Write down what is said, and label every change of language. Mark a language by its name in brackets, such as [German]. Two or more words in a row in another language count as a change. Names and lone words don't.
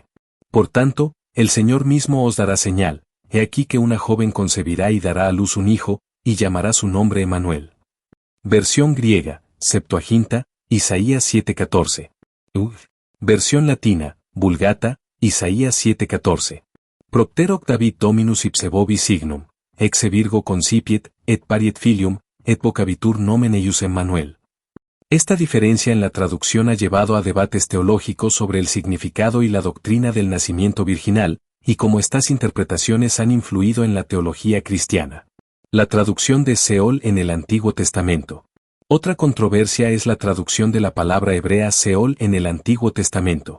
[Spanish] Por tanto, el Señor mismo os dará señal, he aquí que una joven concebirá y dará a luz un hijo, y llamará su nombre Emmanuel. Versión griega, Septuaginta, Isaías 7:14. Versión latina, Vulgata, Isaías 7:14. [Latin] Propter octavit Dominus ipse vobis signum, exe Virgo concipiet, et pariet filium, et vocabitur nomen eius Emmanuel. [Spanish] Esta diferencia en la traducción ha llevado a debates teológicos sobre el significado y la doctrina del nacimiento virginal, y cómo estas interpretaciones han influido en la teología cristiana. La traducción de Seol en el Antiguo Testamento. Otra controversia es la traducción de la palabra hebrea Seol en el Antiguo Testamento.